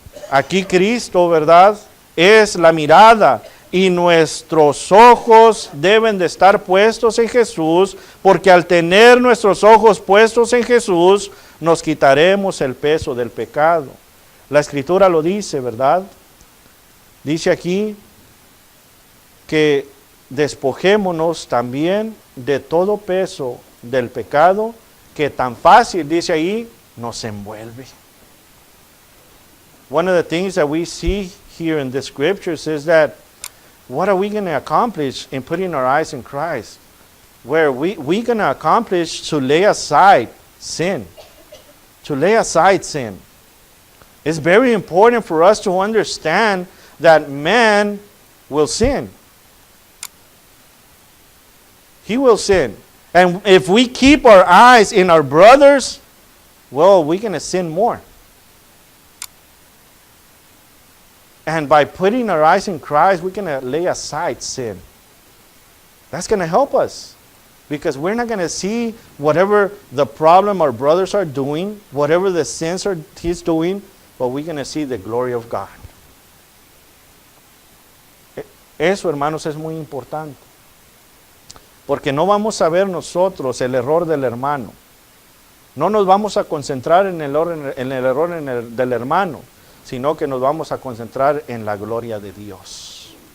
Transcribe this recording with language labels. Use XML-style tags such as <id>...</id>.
<es>Aquí Cristo, ¿verdad?, es la mirada y nuestros ojos deben de estar puestos en Jesús, porque al tener nuestros ojos puestos en Jesús, nos quitaremos el peso del pecado. La Escritura lo dice, ¿verdad? Dice aquí que despojémonos también de todo peso del pecado que tan fácil, dice ahí, nos envuelve.</es> <en>One of the things that we see here in the scriptures is that what are we going to accomplish in putting our eyes in Christ? Where we going to accomplish to lay aside sin. To lay aside sin. It's very important for us to understand that man will sin. He will sin. And if we keep our eyes in our brothers, well, we're going to sin more. And by putting our eyes in Christ, we're going to lay aside sin. That's going to help us. Because we're not going to see whatever the problem our brothers are doing, whatever the sins he's doing, but we're going to see the glory of God.</en> <es>Eso, hermanos, es muy importante. Porque no vamos a ver nosotros el error del hermano. No nos vamos a concentrar en el error del hermano, sino que nos vamos a concentrar en la gloria de Dios.</es>